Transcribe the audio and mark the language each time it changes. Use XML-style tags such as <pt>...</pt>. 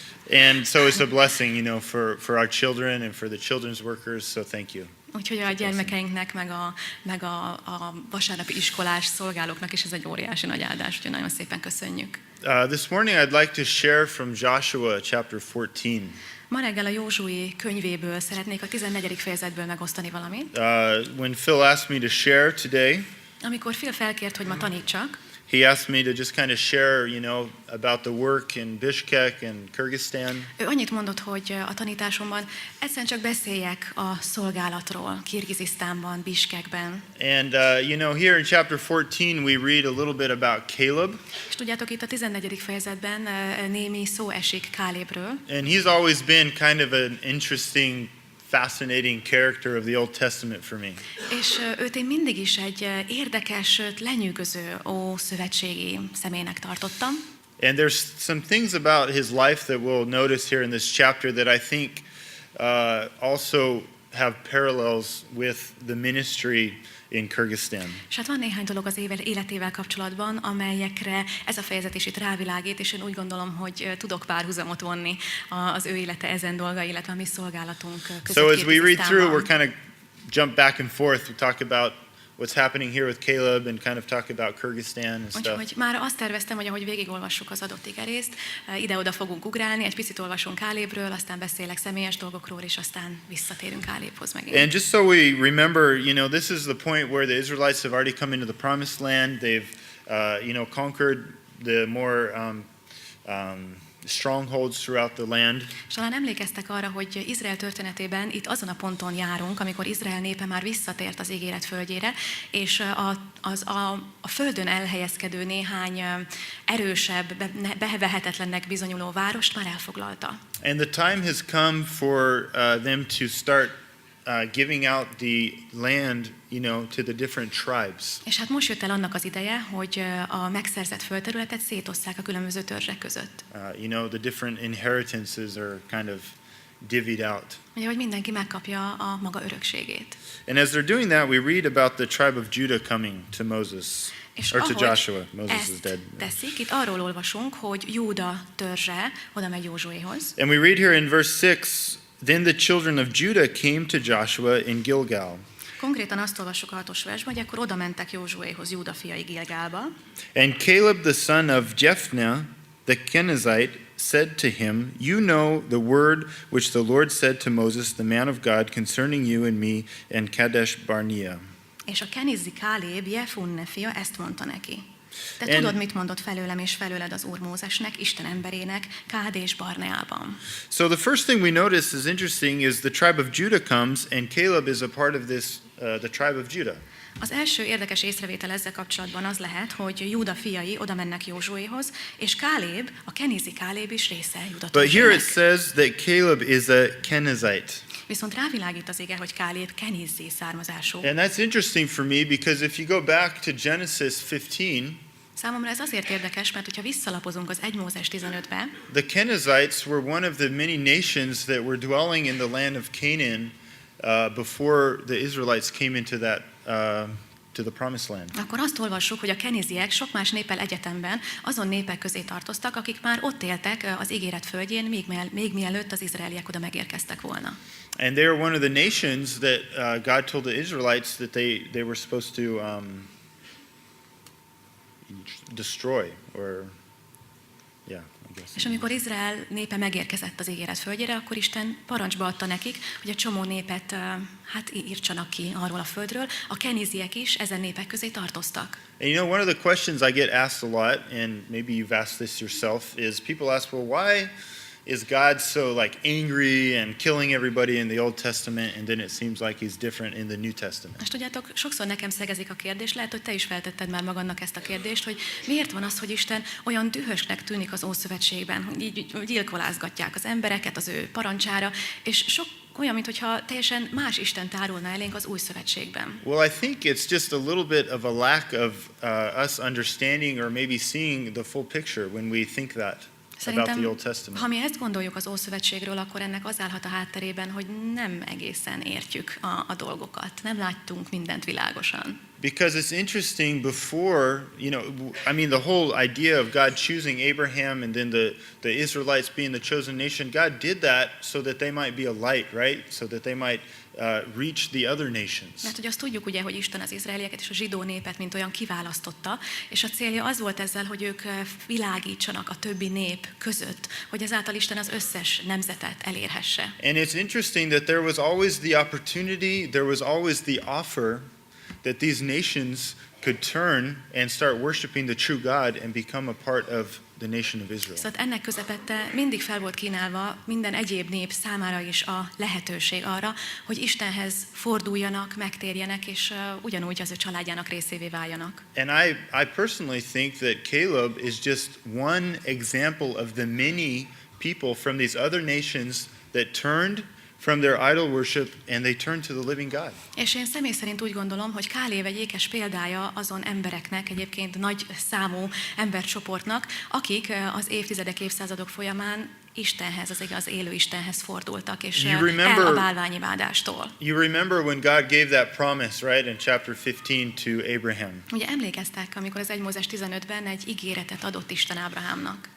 <en>And so it's a blessing, for our children and for the children's workers. So thank you.</en> <hu>Úgyhogy a gyermekeinknek, meg a vasárnapi iskolás szolgálóknak is ez egy óriási nagy áldás, úgyhogy nagyon szépen köszönjük.</hu> <en>This morning I'd like to share from Joshua chapter 14.</en> <hu>Ma reggel a Józsué könyvéből szeretnék a 14. fejezetből megosztani valamit.</hu> <en>When Phil asked me to share today,</en> <hu>Amikor Phil felkért, hogy ma tanítsak,</hu> <en>he asked me to just kind of share, about the work in Bishkek and Kyrgyzstan.</en> <hu>ő annyit mondott, hogy a tanításomban egyszerűen csak beszéljek a szolgálatról, Kirgizisztánban, Biskekben.</hu> <en>And, here in chapter 14 we read a little bit about Caleb.</en> <hu>És tudjátok, itt a 14. fejezetben némi szó esik Kálébről,</hu> <en>And he's always been kind of an interesting, fascinating character of the Old Testament for me.</en> <hu>és őt én mindig is egy érdekes, sőt lenyűgöző ószövetségi személynek tartottam.</hu> <en>And there's some things about his life that we'll notice here in this chapter that I think also have parallels with the ministry in Kyrgyzstan.</en> <hu>És hát van néhány dolog az életével kapcsolatban, amelyekre ez a fejezet is itt rávilágít, és én úgy gondolom, hogy tudok párhuzamot vonni az ő élete ezen dolga, illetve a mi szolgálatunk között.</hu> <en>So as we read through,</en> <hu>Kirgizisztánban.</hu> <en>we're kind of jump back and forth. We talk about what's happening here with Caleb and kind of talk about Kyrgyzstan and stuff.</en> <hu>Úgyhogy már azt terveztem, hogy ahogy végigolvassuk az adott igerészt, ide-oda fogunk ugrálni, egy picit olvasunk Kálébről, aztán beszélek személyes dolgokról, és aztán visszatérünk Kálébhoz megint.</hu> <en>And just so we remember, this is the point where the Israelites have already come into the promised land. They've, conquered the more strongholds throughout the land.</en> <hu>És talán emlékeztek arra, hogy Izrael történetében itt azon a ponton járunk, amikor Izrael népe már visszatért az ígéret földjére, és a földön elhelyezkedő néhány erősebb, bevehetetlennek bizonyuló várost már elfoglalta.</hu> <en>And the time has come for them to start giving out the land, to the different tribes.</en> <hu>És hát most jött el annak az ideje, hogy a megszerzett földterületet szétosszák a különböző törzsek között.</hu> <en>The different inheritances are kind of divvied out.</en> <hu>Ugye, hogy mindenki megkapja a maga örökségét.</hu> <en>And as they're doing that, we read about the tribe of Judah coming to Moses,</en> <hu>És</hu> <en>or to</en> <hu>ahogy</hu> <en>Joshua. Moses is</en> <hu>ezt</hu> <en>dead.</en> <hu>teszik, itt arról olvasunk, hogy Júda törzse oda megy Józsuéhoz.</hu> <en>And we read here in verse 6, then the children of Judah came to Joshua in Gilgal.</en> <hu>Konkrétan azt olvassuk a 6. versben, hogy akkor oda mentek Józsuéhoz, Júda fiai Gilgálba.</hu> <en>And Caleb the son of Jephunneh the Kenizzite said to him, you know the word which the Lord said to Moses, the man of God, concerning you and me and Kadesh Barnea.</en> <hu>És a kenizzi Káleb, Jephunneh fia ezt mondta neki. Te</hu> <en>And-</en> <hu>tudod, mit mondott felőlem és felőled az Úr Mózesnek, Isten emberének, Kádés Barneában.</hu> <en>So the first thing we notice is interesting is the tribe of Judah comes, and Caleb is a part of this, the tribe of Judah.</en> <hu>Az első érdekes észrevétel ezzel kapcsolatban az lehet, hogy Júda fiai oda mennek Józsuéhoz, és Káleb, a kenizzi Káleb is része Júda</hu> <en>But here it</en> <hu>törzsének.</hu> <en>says that Caleb is a Kenizzite.</en> <hu>Viszont rávilágít az ige, hogy Káleb kenizzi származású.</hu> <en>And that's interesting for me because if you go back to Genesis 15,</en> <hu>Számomra ez azért érdekes, mert hogyha visszalapozunk az 1 Mózes 15-be,</hu> <en>the Kenizzites were one of the many nations that were dwelling in the land of Canaan before the Israelites came into that to the promised land.</en> <hu>akkor azt olvassuk, hogy a kenizziek sok más néppel egyetemben azon népek közé tartoztak, akik már ott éltek az ígéret földjén, még mielőtt az izraeliek oda megérkeztek volna.</hu> <en>And they were one of the nations that God told the Israelites that they were supposed to destroy, or I guess.</en> <hu>És amikor Izrael népe megérkezett az ígéret földjére, akkor Isten parancsba adta nekik, hogy a csomó népet írtsanak ki arról a földről. A kenizziek is ezen népek közé tartoztak.</hu> <en>And one of the questions I get asked a lot, and maybe you've asked this yourself, is people ask, well, why is God so angry and killing everybody in the Old Testament, and then it seems like he's different in the New Testament?</en> <hu>Most tudjátok, sokszor nekem szegezik a kérdés, lehet, hogy te is feltetted már magadnak ezt a kérdést, hogy miért van az, hogy Isten olyan dühösnek tűnik az Ószövetségben, hogy így gyilkolázgatják az embereket az ő parancsára, és sok olyan, mintha teljesen más Isten tárulna elénk az Új Szövetségben.</hu> <en>Well, I think it's just a little bit of a lack of us understanding or maybe seeing the full picture when we think that about the Old</en> <hu>Szerintem,</hu> <en>Testament.</en> <hu>ha mi ezt gondoljuk az Ószövetségről, akkor ennek az állhat a hátterében, hogy nem egészen értjük a dolgokat, nem láttunk mindent világosan.</hu> <en>Because it's interesting before, the whole idea of God choosing Abraham and then the Israelites being the chosen nation, God did that so that they might be a light, right? So that they might reach the other nations.</en> <hu>Mert hogy azt tudjuk ugye, hogy Isten az izraelieket és a zsidó népet mint olyan kiválasztotta, és a célja az volt ezzel, hogy ők világítsanak a többi nép között, hogy ezáltal Isten az összes nemzetet elérhesse.</hu> <en>And it's interesting that there was always the opportunity, there was always the offer that these nations could turn and start worshiping the true God and become a part of the nation of Israel.</en> <hu>Szóval ennek közepette mindig fel volt kínálva minden egyéb nép számára is a lehetőség arra, hogy Istenhez forduljanak, megtérjenek, és ugyanúgy az ő családjának részévé váljanak.</hu> <en>And I personally think that Caleb is just one example of the many people from these other nations that turned from their idol worship and they turned to the living God.</en> <hu>És én személy szerint úgy gondolom, hogy Káleb egy ékes példája azon embereknek, egyébként nagy számú embercsoportnak, akik az évtizedek, évszázadok folyamán Istenhez, az élő Istenhez fordultak, és el a bálványimádástól.</hu> <en>You remember when God gave that promise, right, in chapter 15 to Abraham.</en> <hu>Ugye emlékeztek, amikor az 1 Mózes 15-ben egy ígéretet adott Isten Ábrahámnak.</hu>